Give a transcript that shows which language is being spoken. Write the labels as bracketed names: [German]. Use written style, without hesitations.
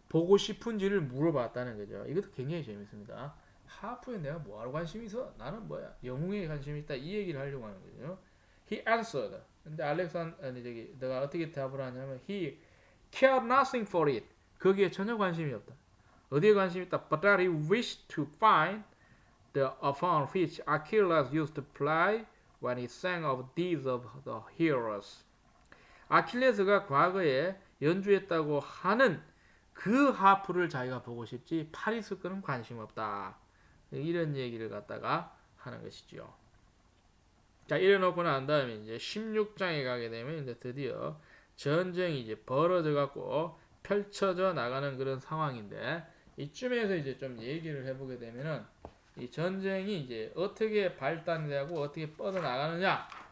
[Korean] 보고 싶은지를 물어봤다는 거죠. 이것도 굉장히 재밌습니다. 하프에 내가 뭐하러 관심이 있어? 나는 뭐야? 영웅에 관심이 있다. 이 얘기를 하려고 하는 거죠. [English] He answered. [Korean] 근데 내가 어떻게 답을 하냐면 [English] he cared nothing for it. [Korean] 거기에 전혀 관심이 없다. 어디에 관심이 있다? [English] But that he wished to find the upon which Achilles used to play when he sang of deeds of the heroes. [Korean] 아킬레스가 과거에 연주했다고 하는 그 하프를 자기가 보고 싶지 파리스 거는 관심 없다. 이런 얘기를 갖다가 하는 것이죠. 자, 이래놓고 난 다음에 이제 16장에 가게 되면 이제 드디어 전쟁이 이제 벌어져 갖고 펼쳐져 나가는 그런 상황인데 이쯤에서 이제 좀 얘기를 해보게 되면은 이 전쟁이 이제 어떻게 발단되고 어떻게 뻗어 나가느냐.